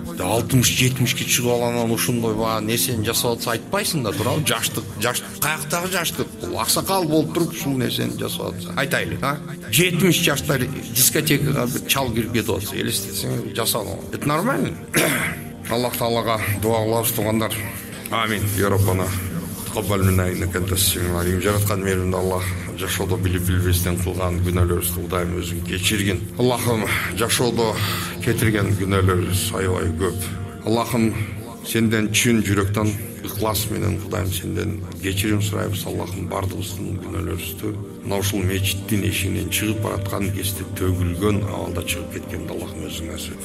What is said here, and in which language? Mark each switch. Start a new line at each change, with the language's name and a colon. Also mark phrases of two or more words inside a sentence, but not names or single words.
Kyrgyz: 60-70ке чыгып алгандан ушундой нерсени жасап атса айтпайсың да, туурабы? Жаштык, каяктагы жаштык? Бул аксакал болуп туруп ушул нерсени жасап атса. Айтайлы, 70 жаштар дискотекага бир чал кирип кетип атса, элестетсең жасалган.
Russian: Это нормально?
Kyrgyz: Аллах Таалага дуа кылабыз, туугандар.
Arabic: Амин. يا ربنا تقبل منا إنك أنت السميع العليم.
Kyrgyz: Жараткан мээримди Аллах жашоодо билип билбестен кылган күнөөлөрүбүздү Кудайым өзүң кечиргин. Аллахым, жашоодо кетирген күнөөлөрүбүз аябай көп. Аллахым, сенден чын жүрөктөн ыхлас менен Кудайым сенден кечирим сурайбыз. Аллахым, бардыгыбыздын күнөөлөрүбүздү мына ушул мечиттин эшигинен чыгып бараткан кезде төгүлгөн абалда чыгып кеткенди Аллахым өзүң насип.